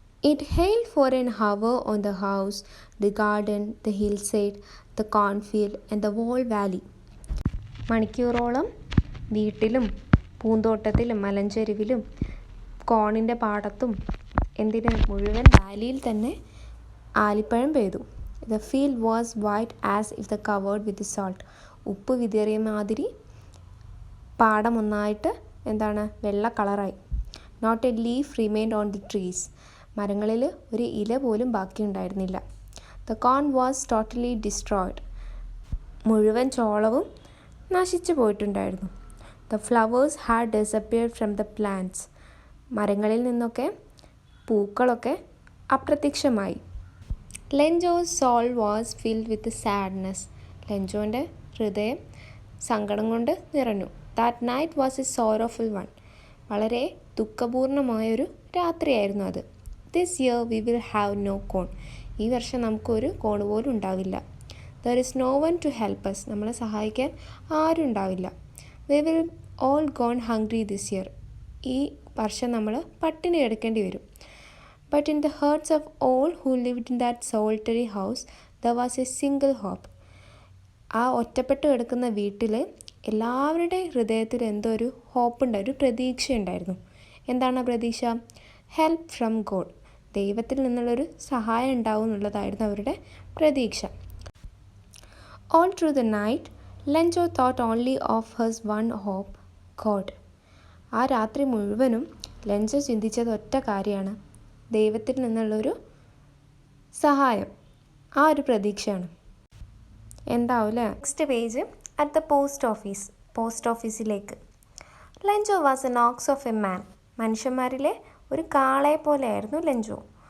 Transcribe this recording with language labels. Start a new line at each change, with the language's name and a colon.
English: It hailed for an hour on the house, the garden, the hillside, the cornfield and the whole valley.
Malayalam: മണിക്കൂറോളം വീട്ടിലും പൂന്തോട്ടത്തിലും മലഞ്ചെരുവിലും കോണിൻ്റെ പാടത്തും മുഴുവൻ വാലിയിൽ തന്നെ ആലിപ്പഴം പെയ്തു.
English: The field was white as if the covered with salt.
Malayalam: ഉപ്പ് വിതറിയ മാതിരി പാടം ഒന്നായിട്ട് വെള്ള കളറായി.
English: Not a leaf remained on the trees.
Malayalam: മരങ്ങളിൽ ഒരു ഇല പോലും ബാക്കിയുണ്ടായിരുന്നില്ല.
English: The corn was totally destroyed.
Malayalam: മുഴുവൻ ചോളവും നശിച്ചു പോയിട്ടുണ്ടായിരുന്നു.
English: The flowers had disappeared from the plants.
Malayalam: മരങ്ങളിൽ നിന്നൊക്കെ പൂക്കളൊക്കെ അപ്രത്യക്ഷമായി.
English: Lenjo's soul was filled with sadness.
Malayalam: ലെഞ്ചോൻ്റെ ഹൃദയം സങ്കടം കൊണ്ട് നിറഞ്ഞു.
English: That night was a sorrowful one.
Malayalam: വളരെ ദുഃഖപൂർണമായൊരു രാത്രിയായിരുന്നു അത്.
English: This year we will have no corn.
Malayalam: ഈ വർഷം നമുക്കൊരു കോൺ പോലും ഉണ്ടാവില്ല.
English: There is no one to help us.
Malayalam: നമ്മളെ സഹായിക്കാൻ ആരും ഉണ്ടാവില്ല.
English: We will all gone hungry this year.
Malayalam: ഈ വർഷം നമ്മൾ പട്ടിണി കിടക്കേണ്ടി വരും.
English: But in the hearts of all who lived in that solitary house, there was a single hope.
Malayalam: ആ ഒറ്റപ്പെട്ട് കിടക്കുന്ന വീട്ടിൽ എല്ലാവരുടെ ഹൃദയത്തിൽ എന്തോ ഒരു ഒരു പ്രതീക്ഷ ഉണ്ടായിരുന്നു. എന്താണ് ആ പ്രതീക്ഷ?
English: Help from God.
Malayalam: ദൈവത്തിൽ നിന്നുള്ളൊരു സഹായം ഉണ്ടാവും എന്നുള്ളതായിരുന്നു അവരുടെ പ്രതീക്ഷ.
English: All through the night, Lenjo thought only of his one hope, God.
Malayalam: ആ രാത്രി മുഴുവനും ലെഞ്ചോ ചിന്തിച്ചത് ഒറ്റ കാര്യമാണ്, ദൈവത്തിൽ നിന്നുള്ളൊരു സഹായം, ആ ഒരു പ്രതീക്ഷയാണ്. എന്താവില്ലേ?
English: Next page at the post ഓഫീസിലേക്ക്. Lencho was an ox of a man.
Malayalam: മനുഷ്യന്മാരിലെ ഒരു കാളയെ പോലെയായിരുന്നു ലെഞ്ചോ.